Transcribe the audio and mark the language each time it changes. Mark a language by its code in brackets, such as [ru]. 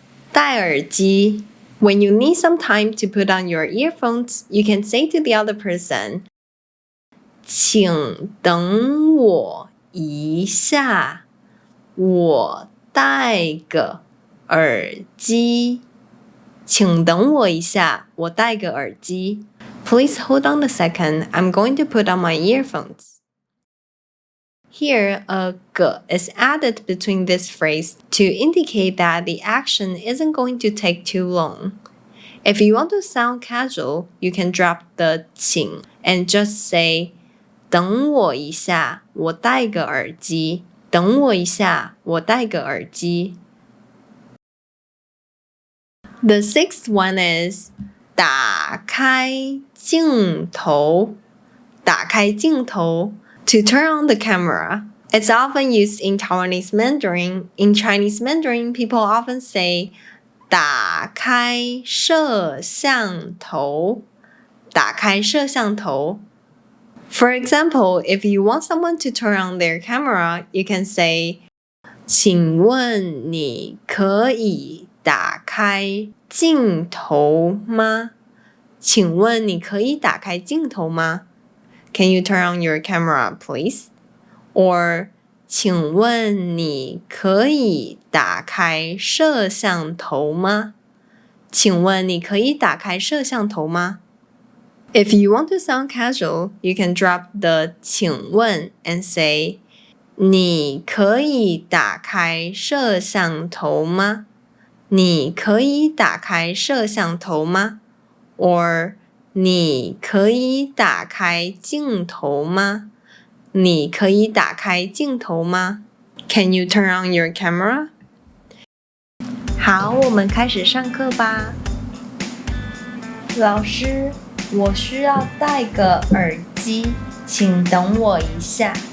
[zh] 戴耳机。 [en] When you need some time to put on your earphones, you can say to the other person, [zh] 请等我一下，我戴个耳机。请等我一下，我戴个耳机。 [en] Please hold on a second. I'm going to put on my earphones. Here, a 个 is added between this phrase to indicate that the action isn't going to take too long. If you want to sound casual, you can drop the 请 and just say [zh] 等我一下，我戴个耳机。等我一下，我戴个耳机。 [en] The sixth one is [zh] 打开镜头。打开镜头。 [en] To turn on the camera. It's often used in Taiwanese Mandarin. In Chinese Mandarin, people often say [zh] 打开摄像头。打开摄像头。 [en] For example, if you want someone to turn on their camera, you can say [zh] 请问你可以打开镜头吗？请问你可以打开镜头吗？ [en] Can you turn on your camera, please? [zh] Or 请问你可以打开摄像头吗？请问你可以打开摄像头吗？ [en] If you want to sound casual, you can drop the 请问 and say [zh] 你可以打开摄像头吗？你可以打开摄像头吗？ Or 你可以打开镜头吗？你可以打开镜头吗？ [en] Can you turn on your camera? [zh] 好，我们开始上课吧。老师，我需要戴个耳机，请等我一下。